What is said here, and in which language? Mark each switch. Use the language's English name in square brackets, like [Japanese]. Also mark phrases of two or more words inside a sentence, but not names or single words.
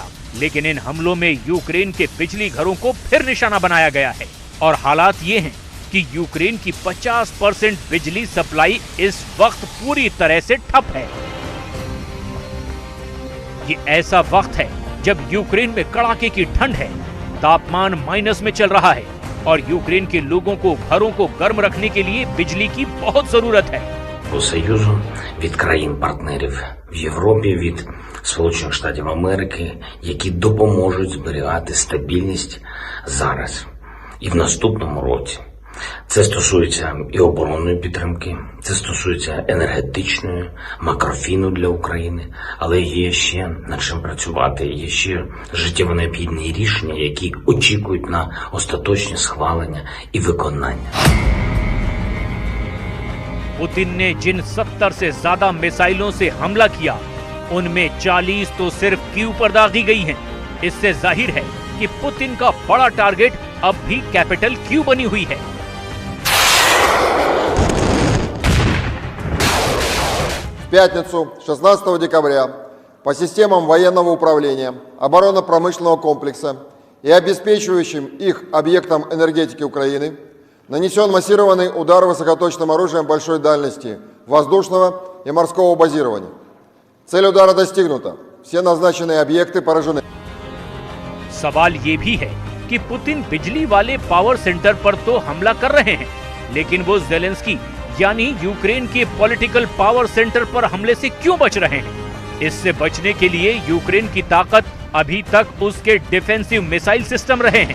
[Hindi] लेकिन इन हमलों में यूक्रेन के बिजली घरों को फिर निशाना बनाया गया है और हालात ये हैं कि यूक्रेन की 50% बिजली सप्लाई इस वक्त पूरी तरह से ठप है। ये ऐसा वक्त है जब यूक्रेन में कड़ाके की ठंड है, तापमान माइनस में चल रहा है और यूक्रेन के लोगों को घरों को गर्म रखने के लिए बिजली की बहुत जरूरत है। [Ukrainian] Союзу, від країн-партнерів в Європі, від Сполучених Штатів Америки, які допоможуть зберігати стабільність зараз і в наступному році. Це стосується і оборонної підтримки, це стосується енергетичної, макрофіну для України, але є ще над чим працювати, є ще життєво необхідні рішення, які очікують на остаточне схвалення і виконання. [Hindi] पुतिन ने जिन 70 से ज्यादा मिसाइलों से हमला किया, उनमें 40 तो सिर्फ क्यू पर दागी गई हैं। इससे जाहिर है कि पुतिन का बड़ा टारगेट अब भी कैपिटल क्यू बनी हुई है। [Russian] В пятницу, 16 декабря, по системам военного управления, оборонно-промышленного комплекса и обеспечивающим их объектам энергетики Украины нанесен массированный удар высокоточным оружием большой дальности воздушного и морского базирования. Цель удара достигнута. Все назначенные объекты поражены. [Hindi] सवाल ये भी है कि पुतिन बिजली वाले [English] power center [Hindi] पर तो हमला कर रहे हैं, लेकिन वो ज़ेलेंस्की यानी यूक्रेन के [English] political power center [Hindi] पर हमले से क्यों बच रहे हैं? इससे बचने के लिए यूक्रेन की ताकत अभी तक उसके [English] defensive missile system [Hindi] रहे हैं।